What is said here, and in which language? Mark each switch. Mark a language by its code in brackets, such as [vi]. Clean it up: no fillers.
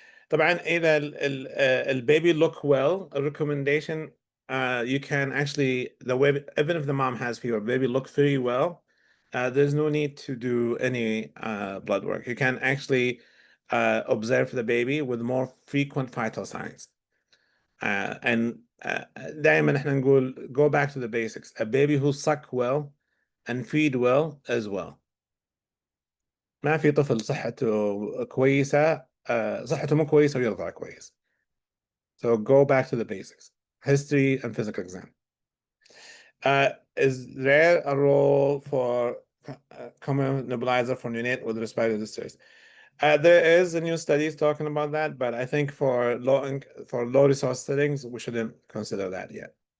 [en] طبعا إذا the baby look well, a recommendation, you can actually, even if the mom has fever, baby look very well, there's no need to do any blood work. You can actually observe the baby with more frequent vital signs. And [ar] دائما احنا نقول [en] go back to the basics. A baby who suck well and feed well as well. [ar] ما في طفل صحته كويسة صحته مو كويسة ويرضع كويس. [en] So go back to the basics. History and physical exam. Is there a role for common nebulizer for neonate with respiratory distress? There is a new studies talking about that, but I think for low resource settings, we shouldn't consider that yet.